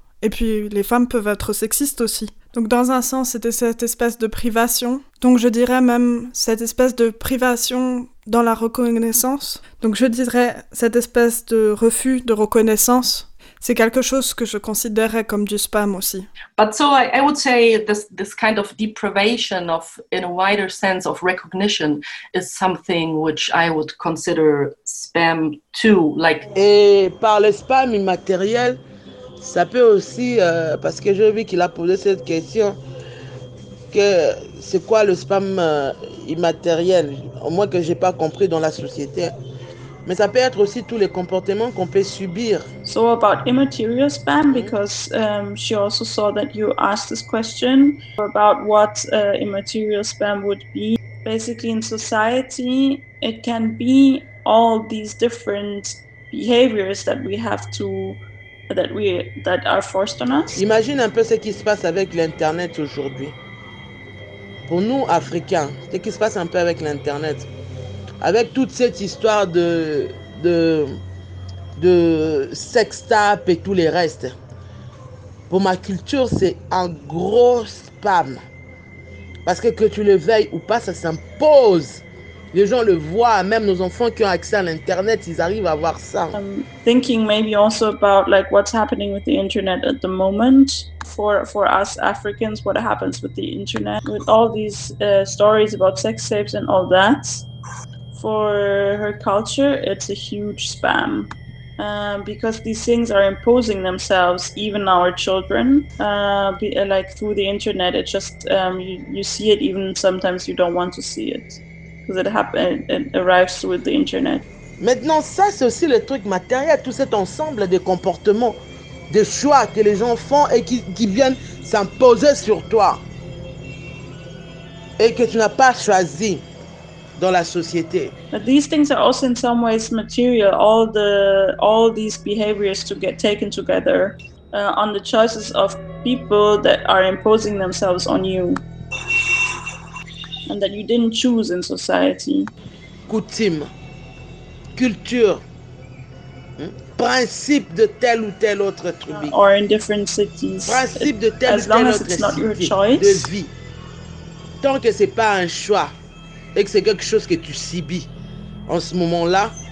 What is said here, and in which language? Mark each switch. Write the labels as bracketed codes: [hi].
[fr] Et puis, les femmes peuvent être sexistes aussi. Donc dans un sens, c'était cette espèce de privation. Donc je dirais même cette espèce de privation dans la reconnaissance. Donc je dirais cette espèce de refus de reconnaissance. C'est quelque chose que je considérerais comme du spam aussi. [en] But so I would say this kind of deprivation of, in a wider sense of recognition, is something which I would consider spam too. Like... [fr] Et par le spam immatériel, ça peut aussi, parce que j'ai vu qu'il a posé cette question, que c'est quoi le spam immatériel, au moins que je n'ai pas compris dans la société. Mais ça peut être aussi tous les comportements qu'on peut subir. [en] So about immaterial spam, because she also saw that you asked this question about what immaterial spam would be. Basically in society, it can be all these different behaviors that we have to... that are forced on us. [fr] Imagine un peu ce qui se passe avec l'internet aujourd'hui. Pour nous africains, ce qui se passe un peu avec l'internet, avec toute cette histoire de sex tape et tous les restes. Pour ma culture, c'est un gros spam. Parce que tu le veilles ou pas, ça s'impose. Les gens le voient, même nos enfants qui ont accès à l'internet, ils arrivent à voir ça. [en] Thinking maybe also about like what's happening with the internet at the moment for us Africans, what happens with the internet with all these stories about sex tapes and all that. For her culture, it's a huge spam because these things are imposing themselves even our children like through the internet. It just you see it even sometimes you don't want to see it. Because it happened, it arrives with the internet. [fr] Maintenant, ça, c'est aussi le truc matériel, tout cet ensemble de comportements, de choix que les gens font et qui viennent s'imposer sur toi. et que tu n'as pas choisi dans la société. [en] But these things are also in some ways material, all these behaviors to get taken together on the choices of people that are imposing themselves on you and that you didn't choose in society. [fr] Coutume, culture, principe de tel ou tel autre tribu. [en] Or in different cities. [fr] Principe de tel ou tel autre [en] choice [fr] de vie. Tant que c'est pas un choix et que c'est quelque chose que tu subis en ce moment-là,